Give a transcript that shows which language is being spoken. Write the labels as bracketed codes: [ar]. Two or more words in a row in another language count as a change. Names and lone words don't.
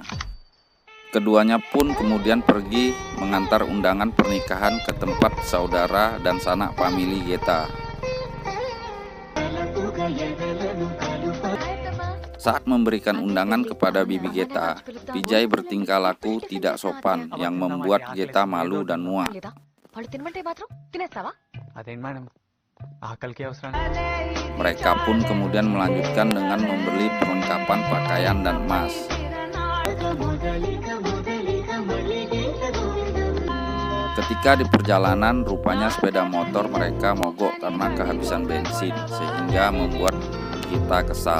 [id] Keduanya pun kemudian pergi mengantar undangan pernikahan ke tempat saudara dan sanak famili Geta. Saat memberikan undangan kepada bibi Geta, Pijay bertingkah laku tidak sopan yang membuat Geta malu dan muak. [te] అదేంటి మేడం, ఆకలికి అవసరం. [id] Mereka pun kemudian melanjutkan dengan membeli perlengkapan pakaian dan emas. Ketika di perjalanan, rupanya sepeda motor mereka mogok karena kehabisan bensin, sehingga membuat Geta kesal.